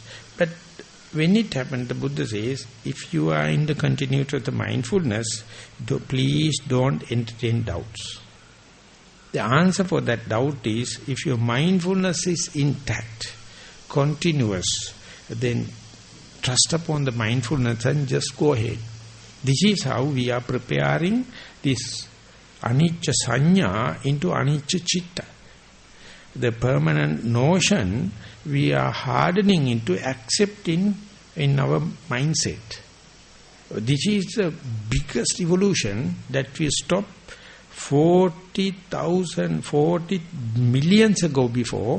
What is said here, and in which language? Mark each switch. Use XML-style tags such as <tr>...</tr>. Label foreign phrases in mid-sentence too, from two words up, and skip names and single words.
<en>But when it happens, the Buddha says, if you are in the continuity of the mindfulness, please don't entertain doubts. The answer for that doubt is, if your mindfulness is intact, continuous, then trust upon the mindfulness and just go ahead. This is how we are preparing this</en> <pi>anicca sanya</pi> <en>into</en> <pi>anicca citta.</pi> <en>The permanent notion we are hardening into accepting in our mindset. This is the biggest evolution that we stopped 40 millions ago before.</en>